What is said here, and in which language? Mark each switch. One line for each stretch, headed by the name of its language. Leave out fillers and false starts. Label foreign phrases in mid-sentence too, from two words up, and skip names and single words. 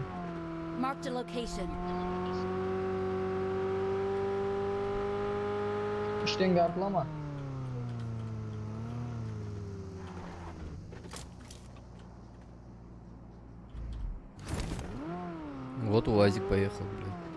English: Marked a location.
Turkish: Üçten atlama.
Russian: Вот УАЗик поехал, блядь.